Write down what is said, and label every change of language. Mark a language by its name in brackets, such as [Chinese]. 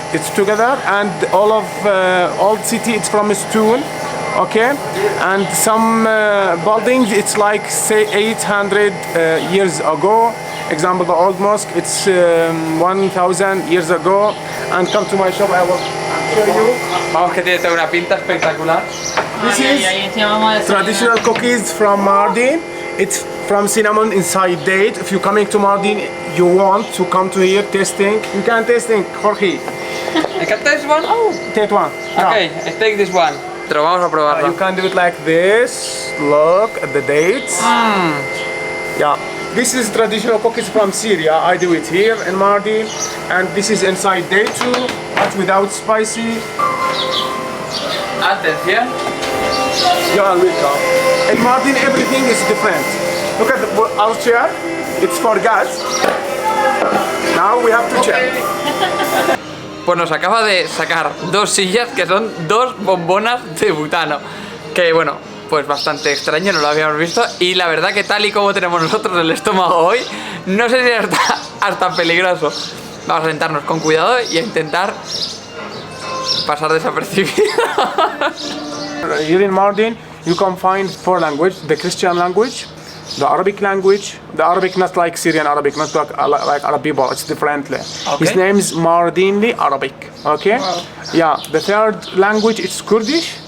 [English] It's together, and all of old city. It's from stone. Okay, and some buildings. It's like say 800 years ago. Example, the old mosque. It's 1000 years ago. And come to my shop. I will show you. [Spanish] Vamos, que tiene toda una pinta espectacular. [English] This is traditional cookies from Mardin. It's from cinnamon inside date. If you're coming to Mardin, you want to come to here tasting. You can tasting, Jorge. I can taste one? Oh, take one. Okay, I take this one. [Spanish] Pero vamos a probarlo. [English] You can do it like this. Look at the dates. Yeah. This is traditional cookies from Syria. I do it here in Mardin. And this is inside date too, but without spicy. [Spanish] Atención. [English] Yeah, welcome. In Mardin, everything is different. Look at our chair. It's for gas. Now we have to check. [Spanish] Pues nos acaba de sacar 2 sillas que son 2 bombonas de butano. Que bueno, pues bastante extraño, no lo habíamos visto. Y la verdad que tal y como tenemos nosotros el estómago hoy, no sé si es hasta peligroso. Vamos a sentarnos con cuidado y a intentar pasar desapercibido. [English] Here in Mardin, you can find 4 languages: the Christian language, the Arabic language, the Arabic not like Syrian Arabic, not like Arab people, it's differently. Okay. His name is Mardinli Arabic. Okay. Wow. Yeah. The third language is Kurdish.